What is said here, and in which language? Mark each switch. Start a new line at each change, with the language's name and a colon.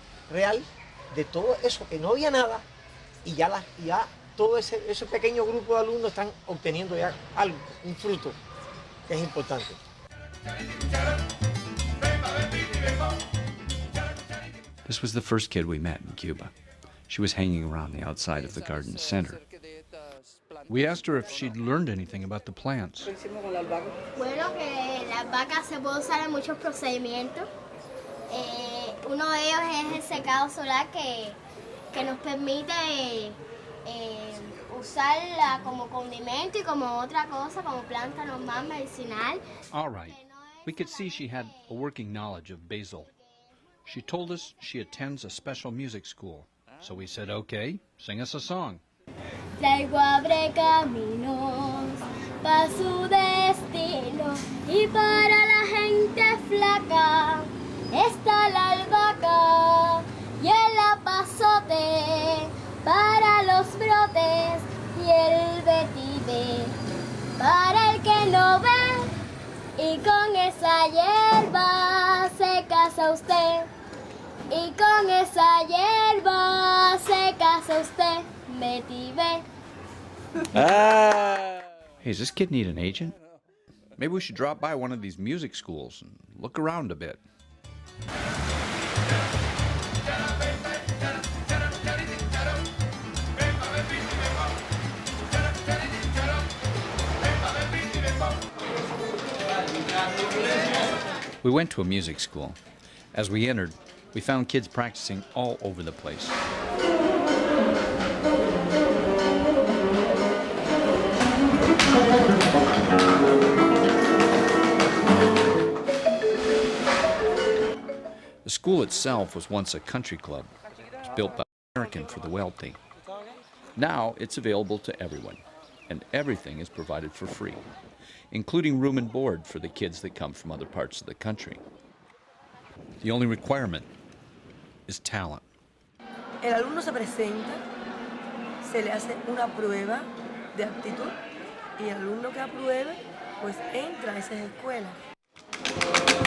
Spanish: Real de todo eso, que no había nada, y ya todo ese pequeño grupo de alumnos están obteniendo ya algo, un fruto, que es importante.
English: This was the first kid we met in Cuba. She was hanging around the outside of the garden center. We asked her if she'd learned anything about the plants.
Spanish: Bueno, que las vacas se puede usar en muchos procedimientos. Uno de ellos es el secado solar que nos permite usarla como condimento y como otra cosa, como planta normal, medicinal.
English: All right. We could see she had a working knowledge of basil. She told us she attends a special music school. So we said, okay, sing us a song.
Spanish: Traigo abre caminos pa' su destino y para la gente flaca está la albahaca y el apazote para los brotes y el vetiver para el que no ve y con esa hierba se casa usted y con esa hierba se casa usted. Vetiver.
English: Hey, does this kid need an agent? Maybe we should drop by one of these music schools and look around a bit. We went to a music school. As we entered, we found kids practicing all over the place. The school itself was once a country club. It was built by American for the wealthy. Now it's available to everyone, and everything is provided for free, including room and board for the kids that come from other parts of the country. The only requirement is talent.
Spanish: El alumno se presenta, se le hace una prueba de aptitud y el alumno que apruebe, pues entra a esas escuelas.